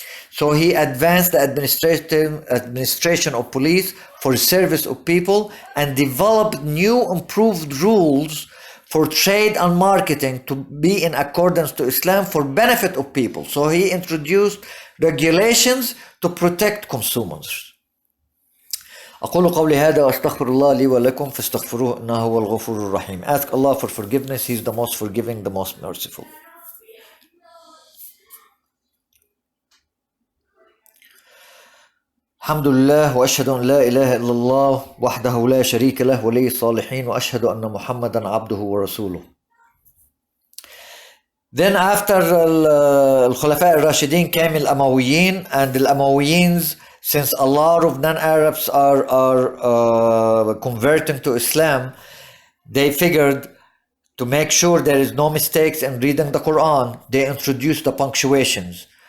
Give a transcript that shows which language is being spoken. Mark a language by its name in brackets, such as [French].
[English] So he advanced the administration of police for service of people, and developed new improved rules for trade and marketing to be in accordance to Islam for benefit of people. So he introduced regulations to protect consumers. [Arabic] أقول قولي هذا وأستغفر الله لي ولكم فاستغفروه إنه هو الغفور الرحيم. [English] Ask Allah for forgiveness. He is the most forgiving, the most merciful. [Arabic] الحمد لله وأشهد أن لا إله إلا الله وحده لا شريك له ولي الصالحين وأشهد أن محمدا عبده ورسوله. [English] Then after Al-Khulafa al-Rashidin came Al-Amawiyin, and Al-Amawiyins, since a lot of non-Arabs are converting to Islam, they figured to make sure there is no mistakes in reading the Quran, they introduced the punctuations.